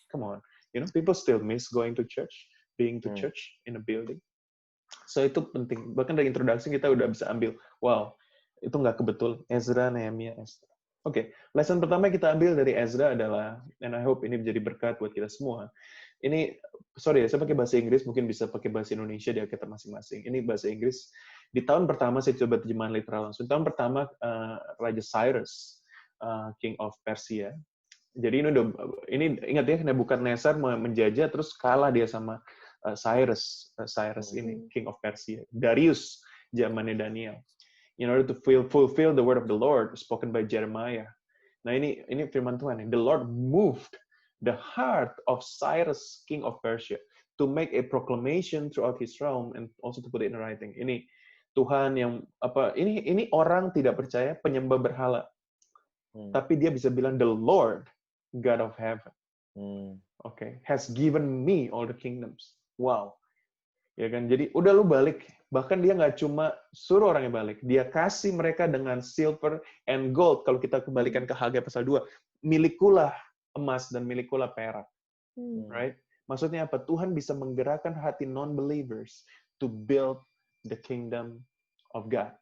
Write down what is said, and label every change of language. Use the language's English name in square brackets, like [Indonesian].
[English] Come on, people still miss going to church, being to church in a building. [Indonesian] So itu penting. Bahkan dari introduksi kita udah bisa ambil, wow, itu nggak kebetul. Ezra, Nehemia, Esther. Oke, lesson pertama yang kita ambil dari Ezra adalah, [English] and I hope [Indonesian] ini menjadi berkat buat kita semua. Ini, sorry ya, saya pakai bahasa Inggris, mungkin bisa pakai bahasa Indonesia di Alkitab masing-masing. Ini bahasa Inggris. Di tahun pertama, saya coba terjemahan literal langsung. Tahun pertama, Raja Cyrus, King of Persia. Jadi ini ingat ya, Nebukadnezar menjajah, terus kalah dia sama Cyrus ini, King of Persia. Darius, zamannya Daniel. [English] In order to fulfill the word of the Lord spoken by Jeremiah. [Indonesian] Nah ini firman Tuhan. [English] The Lord moved the heart of Cyrus, king of Persia, to make a proclamation throughout his realm and also to put it in writing. [Indonesian] Ini Tuhan yang ini orang tidak percaya, penyembah berhala. Tapi dia bisa bilang [English] the Lord, God of heaven, has given me all the kingdoms. [Indonesian] Wow. Ya kan, jadi udah lu balik. Bahkan dia nggak cuma suruh orangnya balik, dia kasih mereka dengan [English] silver and gold. [Indonesian] Kalau kita kembalikan ke Hagai pasal 2, milikulah emas dan milikulah perak. [English] Right? [Indonesian] Maksudnya apa? Tuhan bisa menggerakkan hati [English] non-believers to build the kingdom of God.